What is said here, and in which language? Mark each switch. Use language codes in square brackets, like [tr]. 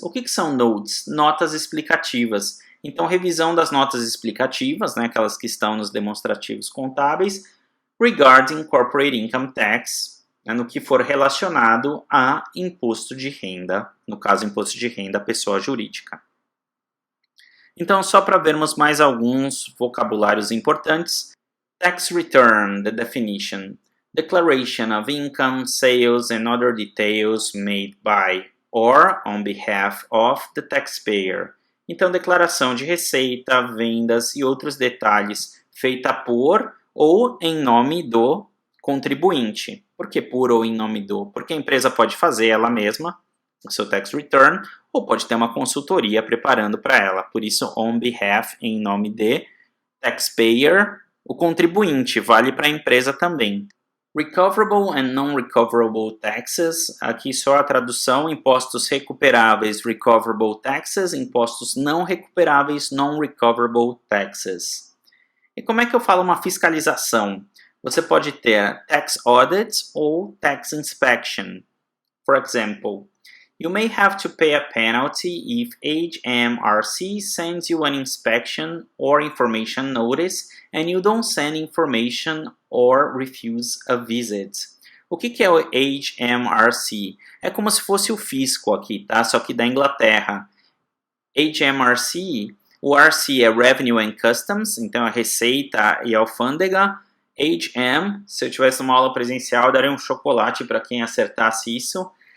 [pt] O que são notes? Notas explicativas. Então, revisão das notas explicativas, né, aquelas que estão nos demonstrativos contábeis, [en] regarding Corporate Income Tax, [pt] né, no que for relacionado a imposto de renda, no caso, imposto de renda pessoa jurídica. Então, só para vermos mais alguns vocabulários importantes. [en] Tax return, the definition. Declaration of income, sales and other details made by or on behalf of the taxpayer. [pt] Então, declaração de receita, vendas e outros detalhes feita por ou em nome do contribuinte. Por que por ou em nome do? Porque a empresa pode fazer ela mesma, o seu tax return, ou pode ter uma consultoria preparando para ela. Por isso, on behalf, em nome de, taxpayer, o contribuinte, vale para a empresa também. [en] Recoverable and non-recoverable taxes, [pt] aqui só a tradução, impostos recuperáveis, recoverable taxes, impostos não recuperáveis, non-recoverable taxes. E como é que eu falo uma fiscalização? Você pode ter tax audit ou tax inspection. [en] For example, you may have to pay a penalty if HMRC sends you an inspection or information notice and you don't send information or refuse a visit. [pt] O que é o HMRC? É como se fosse o fisco aqui, tá? Só que da Inglaterra. HMRC, o RC é Revenue and Customs, então a Receita e Alfândega. HM, se eu tivesse uma aula presencial, eu daria um chocolate para quem acertasse isso.